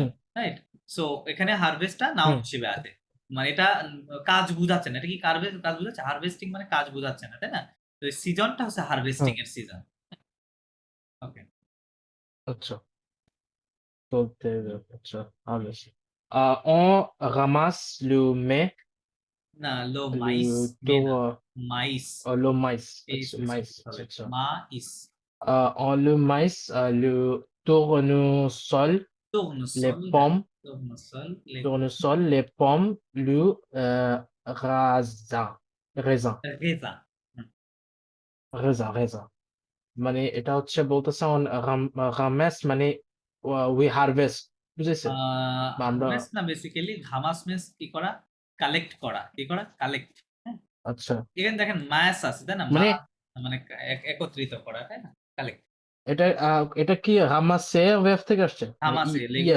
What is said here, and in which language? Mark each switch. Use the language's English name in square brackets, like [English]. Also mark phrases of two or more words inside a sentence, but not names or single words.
[Bangla] সিজন, রাইট? সো এখানে হারভেস্টটা নাউন হুম হিসেবে আছে, মানে এটা কাজ বুঝাচ্ছে না। এটা কি কাজ বুঝাচ্ছে? হারভেস্টিং মানে কাজ বুঝাচ্ছে না, তাই না? তো সিজনটা হচ্ছে হারভেস্টিং হুম। এর সিজন, ওকে। আচ্ছা, বলতে আচ্ছা, হারভেস্ট। [French] On ramasse le mai, [Bangla] না, লো [French] le [Bangla] মাইস, মে না, [French] tour, [Bangla] মাইস, [French] le maïs, [Bangla] এই আচ্ছা সুইচ মাইস, করতে আচ্ছা হবে, আচ্ছা। মা ইস, [French] On le maïs, le tournesol, les tournesol, হ্যাঁ, pommes, tournesol, tournesol, les pommes, le raisin, রেজা, [Bangla] raisin. মানে এটা হচ্ছে বলতেছে [French] on ramasse [Bangla] মানে [English] we harvest, [Bangla] বুঝেছে? বা আমরা, হারভেস্ট না, বেসিক্যালি ঘামাস মিন্স কি করা, কালেক্ট করা, কি করা, কালেক্ট, হ্যাঁ। আচ্ছা, এখানে দেখেন মাস আছে, তাই না? মা মানে মানে একত্রিত করা, তাই না? কালেক্ট, এটা কি রামাসে ওয়েভ থেকে আসছে, মানে হামাসে ইয়ার